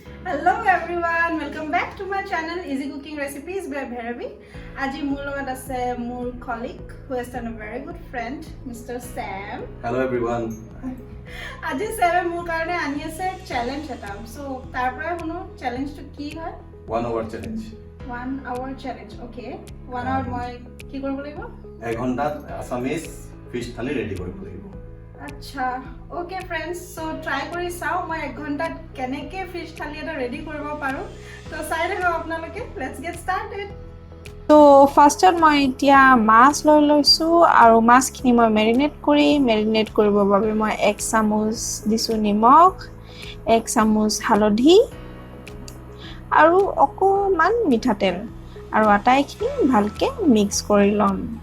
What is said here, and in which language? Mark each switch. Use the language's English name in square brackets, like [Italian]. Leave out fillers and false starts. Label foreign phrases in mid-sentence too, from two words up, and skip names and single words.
[English] Hello everyone, welcome back to my channel Easy Cooking Recipes by Bhairavi. [Assamese] Aji মোৰ লগত আছে মোৰ [English] colleague who is a very good friend, Mr. Sam. Hello everyone. [Assamese] আজি Sam মোৰ কাৰণে আনি আছে challenge এটা. So তাৰ পৰা শুনো challenge টো কি হয়? [English] 1 hour challenge. 1 hour challenge. Okay. 1 hour [Assamese] মই কি কৰিব লাগিব? 1 ঘণ্টাত [English] Assamese fish [Assamese] থালি ৰেডি কৰিব লাগিব। আচ্ছা [English] okay friends [Assamese] সো ট্ৰাই কৰি চাও মই 1 ঘণ্টাত কেনেকে ফিশ থালি এটা ৰেডি কৰিব পাৰো তো চাই দেখো আপোনালোকে [English] let's get started [Assamese] তো ফাৰ্ষ্টত মই এতিয়া মাছ লৈ লৈছো আৰু মাছখিনি মই মেৰিনেট কৰিবৰ বাবে মই 1 চামুচ দিছো নিমখ 1 চামুচ হালধি আৰু অকমান মিঠাতেল আৰু আটাইখিনি ভালকে মিক্স কৰি লম